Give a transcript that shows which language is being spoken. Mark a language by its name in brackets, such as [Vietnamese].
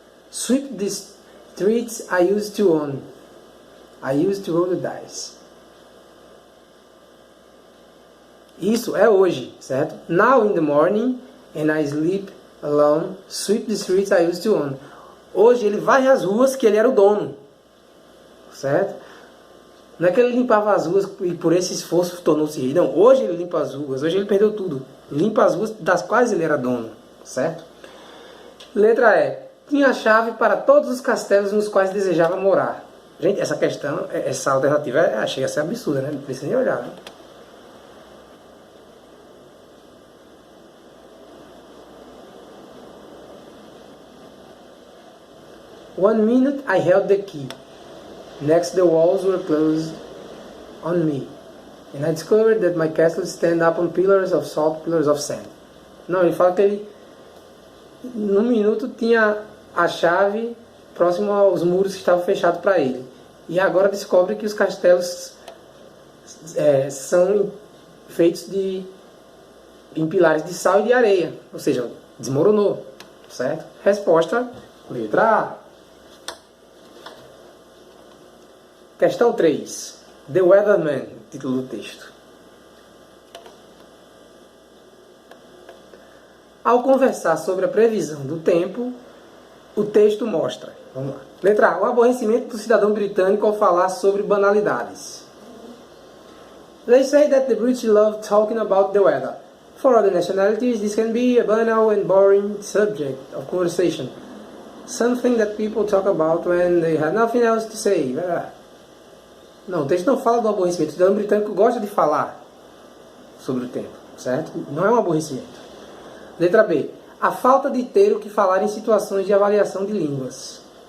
[English] Sweep the streets I used to own. I used to roll the dice. [Portuguese] Isso é hoje, certo? [English] Now in the morning and I sleep alone. Sweep the streets I used to own. [Portuguese] Hoje ele varre as ruas que ele era o dono, certo? Não é que ele limpava as ruas e por esse esforço tornou-se rei. Não, hoje ele limpa as ruas. Hoje ele perdeu tudo. Limpa as ruas das quais ele era dono, certo? Letra E. Tinha a chave para todos os castelos nos quais desejava morar. Gente, essa questão, essa alternativa chega a ser absurda, né? Não precisa nem olhar, né? [English] One minute I held the key. Next the walls were closed on me. And I discovered that my castle stand up on pillars of salt, pillars of sand. [Portuguese] Não, ele fala que ele, num minuto, tinha a chave próximo aos muros que estavam fechados para ele. E agora descobre que os castelos são feitos em pilares de sal e de areia. Ou seja, desmoronou, certo? Resposta, letra A. Questão 3. The Weatherman, título do texto. Ao conversar sobre a previsão do tempo, o texto mostra. Vamos lá. Letra A. O aborrecimento do cidadão britânico ao falar sobre banalidades. [English] They say that the British love talking about the weather. For other nationalities, this can be a banal and boring subject of conversation. Something that people talk about when they have nothing else to say. [Portuguese] Não, o texto não fala do aborrecimento. O cidadão britânico gosta de falar sobre o tempo, certo? Não é um aborrecimento. Letra B. A falta de ter o que falar em situações de avaliação de línguas.